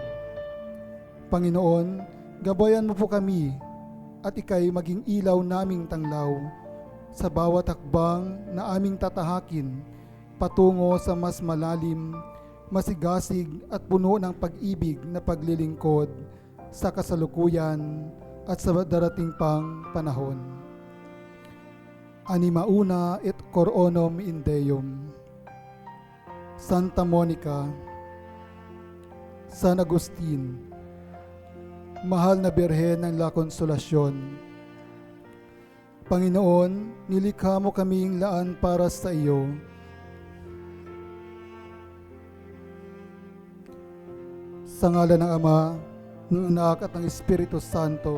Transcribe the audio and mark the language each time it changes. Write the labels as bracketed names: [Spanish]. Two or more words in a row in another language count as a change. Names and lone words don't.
[Filipino] Panginoon, gabayan mo po kami at ika'y maging ilaw naming tanglaw sa bawat hakbang na aming tatahakin patungo sa mas malalim, masigasig at puno ng pag-ibig na paglilingkod sa kasalukuyan at sa darating pang panahon. [Latin] Anima una et cor unum in Deum. [Filipino] Santa Monica, San Agustin, Mahal na Birhen ng La Consolasyon, Panginoon, nilikha mo kaming laan para sa iyo. Sa ngalan ng Ama, ng Anak at ng Espiritu Santo.